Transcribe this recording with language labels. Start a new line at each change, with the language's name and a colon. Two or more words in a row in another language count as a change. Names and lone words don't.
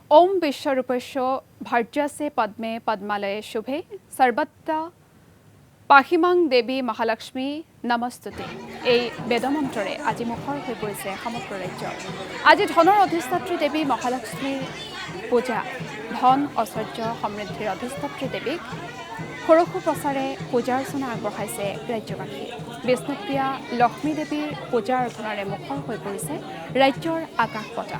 Sanskrit: ओम विश्वरूपस्य भर्जसे पद्मे पद्मालये शुभे सर्वत्र पाहिमाং देवी महालक्ष्मी नमस्तुते
Assamese: এই বেদমন্ত্ৰৰে আজি মুখৰ হৈ পৰিছে সমগ্ৰ ৰাজ্য। আজি ধনৰ অধিষ্ঠাত্ৰী দেৱী মহালক্ষ্মীৰ পূজা, ধন ঐশ্বৰ্য সমৃদ্ধিৰ অধিষ্ঠাত্ৰী দেৱীক সৰসু প্ৰচাৰে পূজা অৰ্চনা আগবঢ়াইছে ৰাজ্যবাসী। বিষ্ণুপ্ৰিয়া লক্ষ্মী দেৱীৰ পূজা অৰ্চনাৰে মুখৰ হৈ পৰিছে ৰাজ্যৰ আকাশ বতাহ।